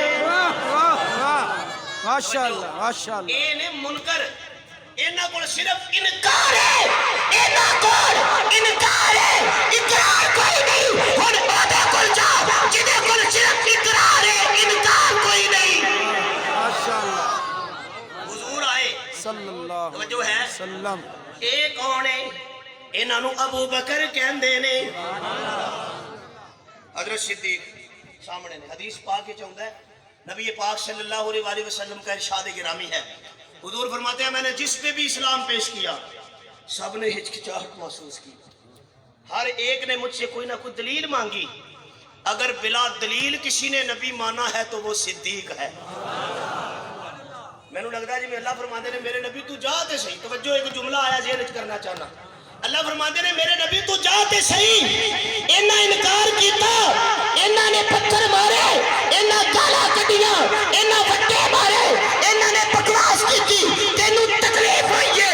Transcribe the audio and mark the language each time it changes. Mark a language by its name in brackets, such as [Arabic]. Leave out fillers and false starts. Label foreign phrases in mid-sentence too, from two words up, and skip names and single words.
[Punjabi] ماشاءاللہ ماشاءاللہ۔ اے نے منکر، انہاں کول صرف انکار ہے، انہاں کول انکار ہے، اقرار کوئی نہیں. ہن اودے کول جا جدے کول صرف اقرار ہے، انکار کوئی نہیں. ماشاءاللہ۔ حضور آئے صلی اللہ علیہ وسلم. اے کون ہے? انہاں نوں ابو بکر کہندے نے. حضرت صدیق سامنے نے، حدیث پاک وچ آؤندا ہے نبی پاک صلی اللہ علیہ وسلم کا ارشاد گرامی ہے. [Urdu] حضور فرماتے ہیں میں نے جس پہ بھی اسلام پیش کیا سب نے ہچکچاہٹ محسوس کی، ہر ایک نے مجھ سے کوئی نہ کوئی دلیل مانگی. اگر بلا دلیل کسی نے نبی مانا ہے تو وہ صدیق ہے. [Punjabi] مینوں لگتا ہے جی اللہ فرماتے نے میرے نبی تو جا تے سہی. توجہ ایک جملہ آیا جیل کرنا چاہنا۔ اللہ فرماتے نے میرے نبی تو جا تے سہی. انہاں انکار کیا، انہاں نے پتھر مارے، انہاں گالاں کڈیاں، انہاں وٹے مارے، انہاں نے بکواس کی، تینوں تکلیف ہوئی ہے.